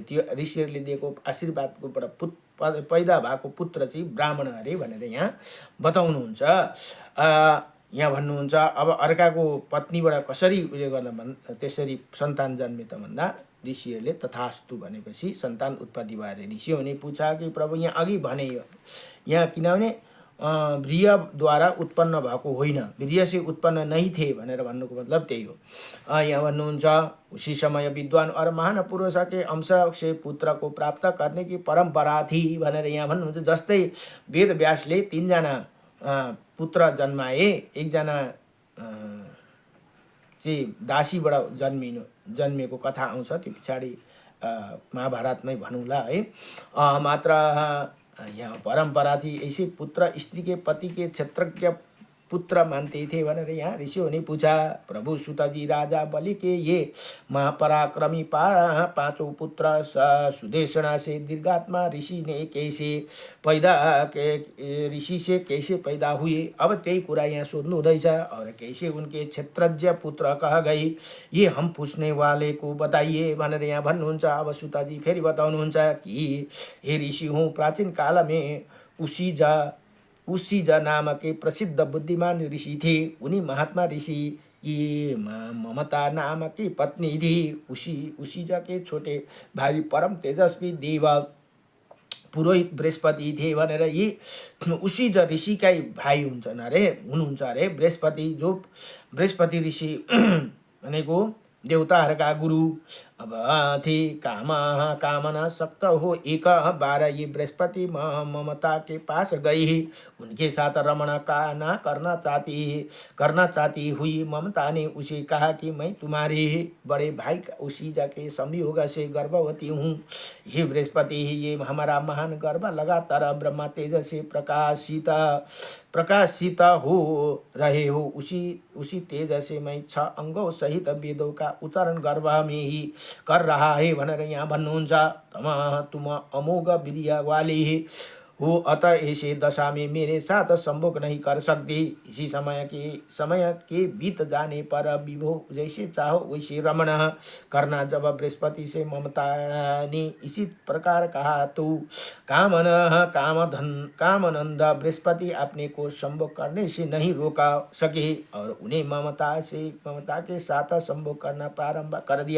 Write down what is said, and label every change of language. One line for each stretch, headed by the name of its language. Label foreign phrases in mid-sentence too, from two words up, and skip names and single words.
Nepali: त्यो ऋषिहरूले दिएको आशीर्वादकोबाट पैदा भएको पुत्र चाहिँ ब्राह्मण अरे भनेर यहाँ बताउनुहुन्छ। यहाँ भन्नुहुन्छ अब अर्काको पत्नीबाट कसरी उयो गर्दा त्यसरी सन्तान जन्मे त भन्दा ऋषिहरूले तथास्तु भनेपछि सन्तान उत्पत्ति भएर
Hindi: ऋषियों ने पूछा कि प्रभु
Nepali: यहाँ अघि भने यहाँ किनभने वीर्यद्वारा उत्पन्न भएको होइन,
Hindi: वीर्य से उत्पन्न नहीं थे
Nepali: भनेर भन्नुको मतलब त्यही हो। यहाँ भन्नुहुन्छ
Hindi: उसी समय विद्वान और महान पुरुष के अंश से पुत्र को प्राप्त करने की परंपरा थी
Nepali: भनेर यहाँ भन्नुहुन्छ। जस्तै वेदव्यासले 3 जना पुत्र जन्माए, 1 जना चाहिँ दासीबाट जन्मेको कथा आउँछ, त्यो पछाडि महाभारतमै भनौँला है। मात्र यहाँ
Hindi: परंपरा थी। ऐसे पुत्र स्त्री के पति के क्षेत्रज्ञ पुत्र मानते थे
Nepali: भनेर यहाँ
Hindi: ऋषियों ने पूछा। प्रभु सुतजी राजा बलि के ये महापराक्रमी पांचों पुत्र सुदेशना से दीर्घात्मा ऋषि ने कैसे पैदा ऋषि से कैसे पैदा हुए,
Nepali: अब त्यही कुरा यहाँ सोध्नु हुँदैछ।
Hindi: और कैसे उनके क्षेत्रज्ञ पुत्र कह गई, ये हम पूछने वाले को बताइए
Nepali: भनेर यहाँ भन्नुहुन्छ। अब सुतजी फेरि बताउनुहुन्छ
Hindi: कि हे ऋषि हूँ, प्राचीन काल में उसीजा नामक के प्रसिद्ध बुद्धिमान ऋषि थे। उन्हीं महात्मा ऋषि की ममता नाम की पत्नी थी। उसीजा के छोटे भाई परम तेजस्वी देव पुरोहित बृहस्पति थे
Nepali: भनेर यी उसीजा ऋषिकै भाइ हुनुहुन्छ अरे बृहस्पति, जो बृहस्पति ऋषि भनेको देवताहरूका गुरु अब थे।
Hindi: कामना सक्त हो एक बार ये बृहस्पति ममता के पास गई, उनके साथ रमण का ना करना चाहती हुई ममता ने उसे कहा कि मैं तुम्हारे बड़े भाई उसीजा के संयोग से गर्भवती हूँ। हे बृहस्पति, ये हमारा महान गर्भ लगातार ब्रह्मा तेज से प्रकाशित हो रहे हो। उसी तेज से मैं 6 अंगों सहित वेदों का उच्चारण गर्भ में ही कर रहा है
Nepali: भनेर यहाँ भन्नुहुन्छ।
Hindi: तुम अमोघ वीर्य वाले हो, अतः ऐसे दशा में मेरे साथ संभोग नहीं कर सकते। इसी समय के बीत जाने पर विभो जैसे चाहो वैसे रमण करना। जब बृहस्पति से ममता ने इसी प्रकार कहा तो कामनंद बृहस्पति अपने को संभोग करने से नहीं रोका सके और उन्हें ममता के साथ संभोग करना प्रारंभ कर दिया।